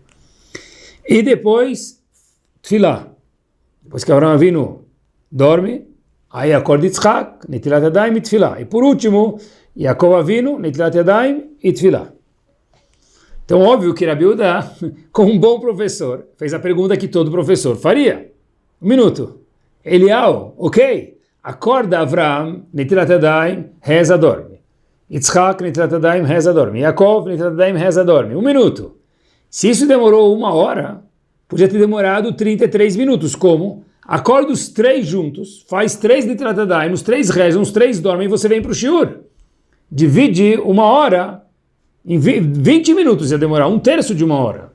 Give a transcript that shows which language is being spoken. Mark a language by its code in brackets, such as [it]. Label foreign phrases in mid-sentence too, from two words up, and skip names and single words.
[pt] E depois, Tfilah, depois que Avram Avinu dorme, aí acorda Yitzhak, [he] נטילת ידיים [pt] e Tfilah. E por último, Yaakov Avinu, [he] נטילת ידיים [pt] e Tfilah. Então, óbvio que Rabi Yehuda, como um bom professor, fez a pergunta que todo professor faria. 1 minuto. Eliyahu, ok. Acorda Avram, [he] נטילת ידיים, [pt] reza, dorme. Yitzhak, [he] נטילת ידיים, [pt] reza, dorme. [he] Yaakov, נטילת ידיים, [pt] reza, dorme. 1 minuto. Se isso demorou 1 hora, podia ter demorado 33 minutos. Como? Acorda os 3 juntos, faz 3 [he] נטילת ידיים, [pt] os 3 rezam, os 3 dormem e você vem para o shiur. Divide 1 hora, em 20 minutos ia demorar, 1/3 de 1 hora.